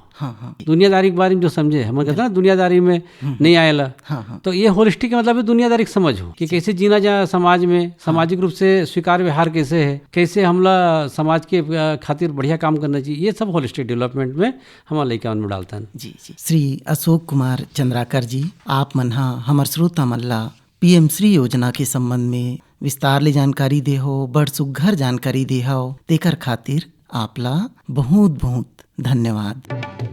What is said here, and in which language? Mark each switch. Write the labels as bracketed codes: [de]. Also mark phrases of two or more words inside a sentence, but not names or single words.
[hne] दुनियादारी के बारे में जो समझे, हम कहते हैं ना दुनियादारी में नहीं आएला। तो ये होलिस्टिक मतलब है दुनियादारी की समझ हो कि कैसे जीना जाए समाज में, सामाजिक रूप से स्वीकार व्यवहार कैसे है, कैसे हमला समाज के खातिर बढ़िया काम करना चाहिए, ये सब [en] holistic development [hne] में हमारे लड़का मन में डालता है। जी। श्री अशोक कुमार चंद्राकर जी, आप मन हमर श्रोता मन ला PM श्री योजना के संबंध में विस्तार ले जानकारी दे हो, बड़ सुघर जानकारी दे हो, तेकर खातिर आपला बहुत बहुत धन्यवाद।